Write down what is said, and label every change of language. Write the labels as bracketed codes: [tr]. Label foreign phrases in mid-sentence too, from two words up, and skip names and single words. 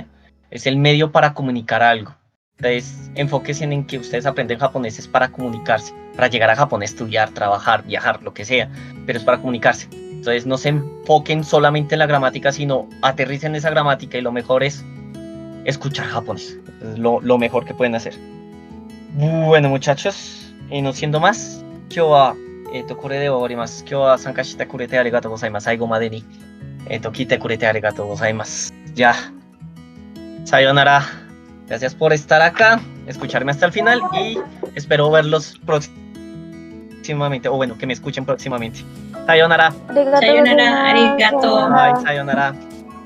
[es] Es el medio para comunicar algo. Entonces, enfóquense en que ustedes aprenden japonés es para comunicarse, para llegar a Japón, estudiar, trabajar, viajar, lo que sea, pero es para comunicarse. Entonces, no se enfoquen solamente en la gramática, sino aterricen esa gramática, y lo mejor es escuchar japonés. Es lo mejor que pueden hacer. Bueno, muchachos, no siendo más, [ja] これで終わります。今日は参加してくれてありがとうございます。最後までに聞いてくれてありがとうございます。じゃあ、さようなら。 [es] Gracias por estar acá, escucharme hasta el final y espero verlos próximamente, o bueno, que me escuchen próximamente. [ja] Sayonara. ありがとうさようなら, ございます. ありがとう. Bye, sayonara.